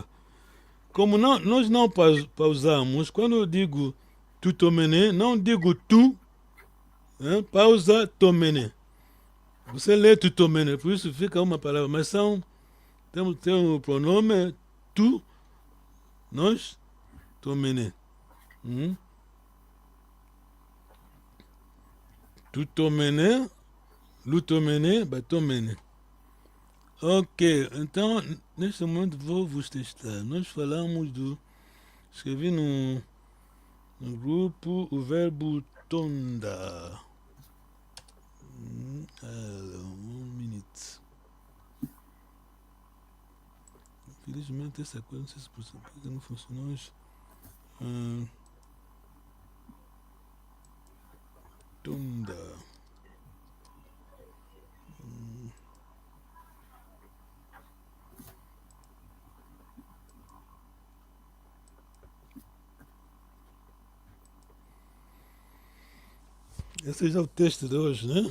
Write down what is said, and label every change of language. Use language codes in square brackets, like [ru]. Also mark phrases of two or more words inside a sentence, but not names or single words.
[pt] Como nós não pausamos, quando eu digo [kg] tu tomene, [pt] não digo [kg] tu, pausa tomene. [pt] Você lê [kg] tu tomene, [pt] por isso fica uma palavra, mas tem o pronome tu, nós, [kg] tomene. Tu tomene, lu tomene, batomene. [pt] Ok, então neste momento vou vos testar. Nós falamos escrevi no grupo o verbo tonda. [en] 1 minute. [pt] Infelizmente essa coisa, não sei se não funcionou hoje. [kg] Tonda. [pt] Esse já é o teste de hoje, né?